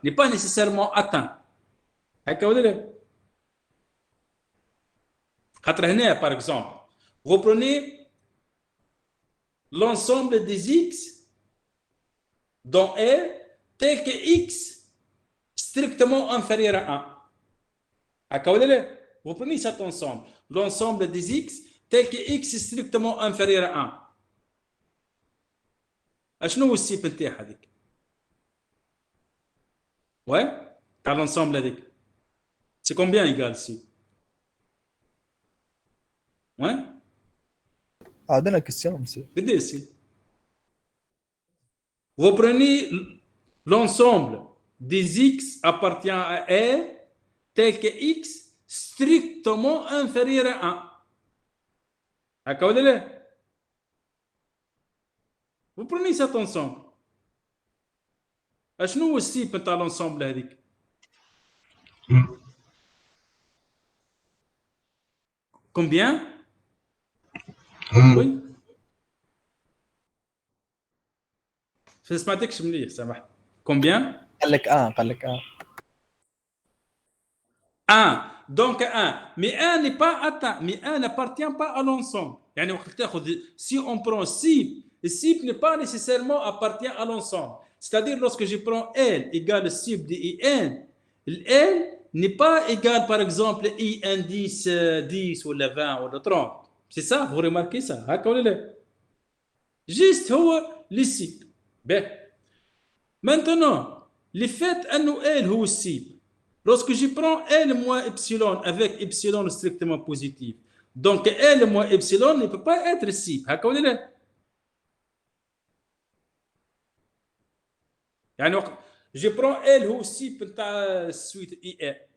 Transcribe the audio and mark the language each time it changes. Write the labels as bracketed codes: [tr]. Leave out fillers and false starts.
[fr] N'est pas nécessairement atteint. [ar] هكا ولا لا؟ خاطر [fr] هنا par exemple, vous prenez l'ensemble des X dans R tel que X strictement inférieur à 1. [ar] هكا ولا لا؟ [fr] Vous prenez cet ensemble, l'ensemble des X tel que X est strictement inférieur à 1. [ar] شنو هو السيب نتاعها هذيك؟ Ouais, تاع l'ensemble هذيك. [fr] C'est combien égal ici? Ouais? [ar] عندنا كيستيون مسيو. قد ايه ici? [fr] Vous prenez l'ensemble des X appartient à R tel que X strictement inférieur à 1. [ar] هكا ولا لا؟ [fr] Vous prenez cet ensemble. [ar] شنو هو السيب نتاع l'ensemble هذيك؟ [fr] Combien? Oui. [ar] ما سمعتكش مليح سامحني. [fr] Combien? [ar] قال لك [fr] 1. Donc 1. Mais 1 n'est pas atteint. Mais 1 n'appartient pas à l'ensemble. [ar] يعني وقت تاخذ [fr] si on prend cible, le cible n'est pas nécessairement appartient à l'ensemble. C'est-à-dire lorsque je prends L égale cible de IN, L n'est pas égal par exemple I indice 10 ou 20 ou 30. C'est ça, vous remarquez ça? [ar] هكا ولا لا؟ Juste هو le cible. [fr] Ben. Maintenant, le fait [ar] أنه [fr] L هو الcible. Lorsque je prends L moins epsilon avec epsilon strictement positif, donc L moins epsilon ne peut pas être cible. [ar] هكا ولا لا؟ يعني [fr] je prends [ar] L هو cible نتاع suite IN.